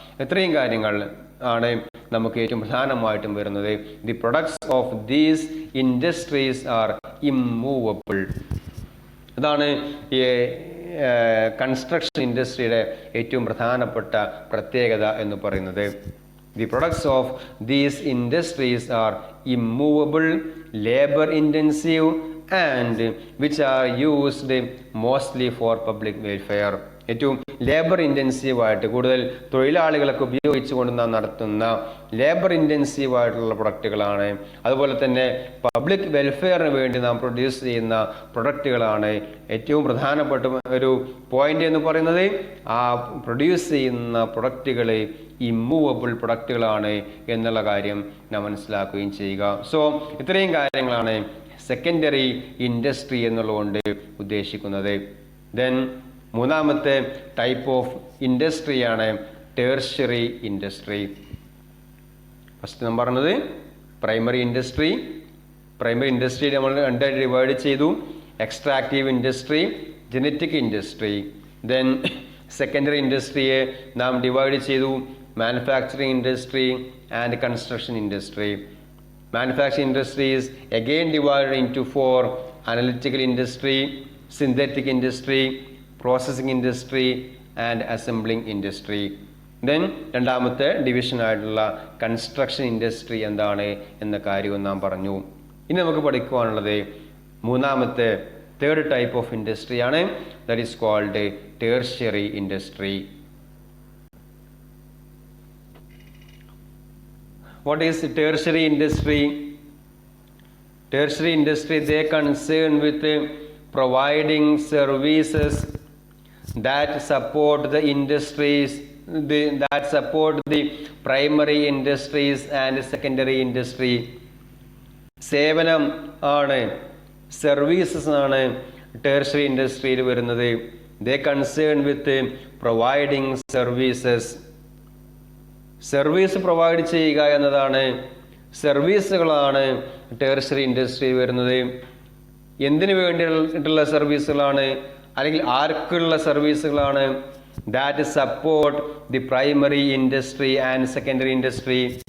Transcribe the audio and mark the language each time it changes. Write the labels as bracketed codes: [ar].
[ml] ഇത്രയും കാര്യങ്ങൾ ആണ് നമുക്ക് ഏറ്റവും പ്രധാനമായിട്ടും വരുന്നത്. [en] The products of these industries are immovable. [ml] അതാണ് ഈ കൺസ്ട്രക്ഷൻ ഇൻഡസ്ട്രിയുടെ ഏറ്റവും പ്രധാനപ്പെട്ട പ്രത്യേകത എന്ന് പറയുന്നത്. [en] The products of these industries are immovable, labor intensive and which are used mostly for public welfare. [ml] ഏറ്റവും ലേബർ ഇൻറ്റൻസീവായിട്ട് കൂടുതൽ തൊഴിലാളികളൊക്കെ ഉപയോഗിച്ചുകൊണ്ട് നാം നടത്തുന്ന ലേബർ ഇൻറ്റൻസീവായിട്ടുള്ള പ്രൊഡക്റ്റുകളാണ്. അതുപോലെ തന്നെ പബ്ലിക് വെൽഫെയറിന് വേണ്ടി നാം പ്രൊഡ്യൂസ് ചെയ്യുന്ന പ്രൊഡക്റ്റുകളാണ്. ഏറ്റവും പ്രധാനപ്പെട്ട ഒരു പോയിന്റ് എന്ന് പറയുന്നത് ആ പ്രൊഡ്യൂസ് ചെയ്യുന്ന പ്രൊഡക്റ്റുകൾ ഇമ്മൂവബിൾ പ്രൊഡക്റ്റുകളാണ് എന്നുള്ള കാര്യം നാം മനസ്സിലാക്കുകയും ചെയ്യുക. സോ ഇത്രയും കാര്യങ്ങളാണ് സെക്കൻഡറി ഇൻഡസ്ട്രി എന്നുള്ളതുകൊണ്ട് ഉദ്ദേശിക്കുന്നത്. ദെൻ മൂന്നാമത്തെ type of ഇൻഡസ്ട്രിയാണ് tertiary industry. First നാം പറഞ്ഞത് പ്രൈമറി ഇൻഡസ്ട്രി. പ്രൈമറി ഇൻഡസ്ട്രി നമ്മൾ രണ്ടായിട്ട് ഡിവൈഡ് ചെയ്തു. Extractive industry, genetic industry. Then secondary ഇൻഡസ്ട്രിയെ നാം ഡിവൈഡ് ചെയ്തു [en] Manufacturing industry and construction industry. Manufacturing industry is again divided into four: analytical industry, synthetic industry, processing industry and assembling industry. [ml] Then രണ്ടാമത്തെ division ആയിട്ടുള്ള construction industry എന്താണ് എന്ന കാര്യവും നാം പറഞ്ഞു. ഇനി നമുക്ക് പഠിക്കുവാനുള്ളത് മൂന്നാമത്തെ [en] third type of industry [ml] ആണ്. [en] That is called tertiary industry. What is tertiary industry? Tertiary industry, they concern with providing services that support the industries, that support the primary industries and secondary industry. [ml] സേവനം ആണ്, services ആണ് tertiary ഇൻഡസ്ട്രിയിൽ വരുന്നത്. [en] They concern with providing services. [ml] Service provide ചെയ്യുക എന്നതാണ്, സർവീസുകളാണ് tertiary industry വരുന്നത്. എന്തിനു വേണ്ടിയിട്ടുള്ള സർവീസുകളാണ്, അല്ലെങ്കിൽ ആർക്കുള്ള സർവീസുകളാണ്? [en] That support the primary industry and secondary industry.